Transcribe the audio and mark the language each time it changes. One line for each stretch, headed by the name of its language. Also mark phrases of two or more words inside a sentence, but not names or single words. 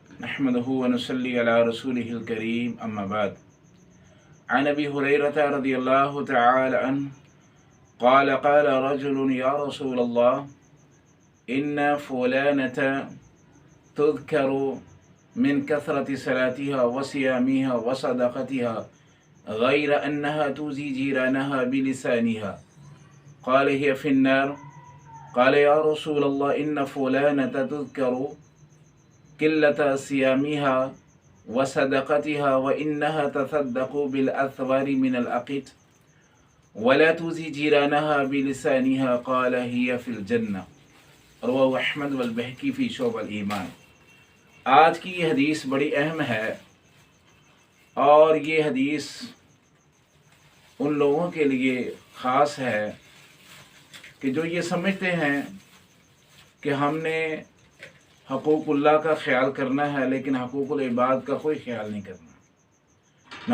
Arabic: نحمده ونصلي على رسوله الكريم أما بعد. عن أبي هريرة رضي الله تعالى عنه قال قال رجل يا رسول الله إن فلانة تذكر من كثرة صلاتها وصيامها وصدقتها غير أنها تؤذي جيرانها بلسانها قال هي في النار قال يا رسول الله إن فلانة تذكر قلة صيامها وصدقتها وإنها تصدق بالأثوار من الأقط ولا تؤذي جيرانها بلسانها قال هي في الجنة. رواه أحمد والبيهقي في شعب الإيمان.
Urdu: آج کی یہ حدیث بڑی اہم ہے اور یہ حدیث ان لوگوں کے لیے خاص ہے کہ جو یہ سمجھتے ہیں کہ ہم نے حقوق اللہ کا خیال کرنا ہے لیکن حقوق العباد کا کوئی خیال نہیں کرنا.